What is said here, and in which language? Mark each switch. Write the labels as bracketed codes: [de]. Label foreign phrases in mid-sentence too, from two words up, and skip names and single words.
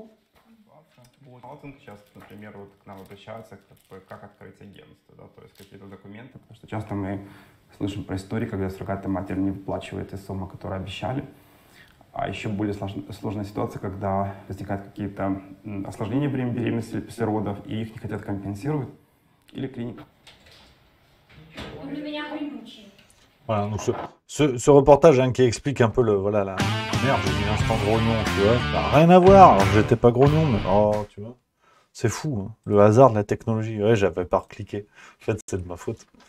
[ru] Вот сейчас, например, вот к нам обращаются, как открыть агентство, да, то есть какие-то документы, потому что часто мы слышим про истории, когда суррогатная матерь не выплачивает из суммы, которую обещали. А еще более сложная ситуация, когда возникают какие-то осложнения при беременности после родов, и их не хотят компенсировать, или клиника. [fr] Voilà, donc ce reportage hein, qui explique un peu le, voilà, la merde, j'ai mis instant grognon, tu vois, ça n'a rien à voir, alors que j'étais pas grognon, mais oh, tu vois, c'est fou, hein, le hasard de la technologie, ouais, j'avais pas recliqué, en fait, c'est de ma faute.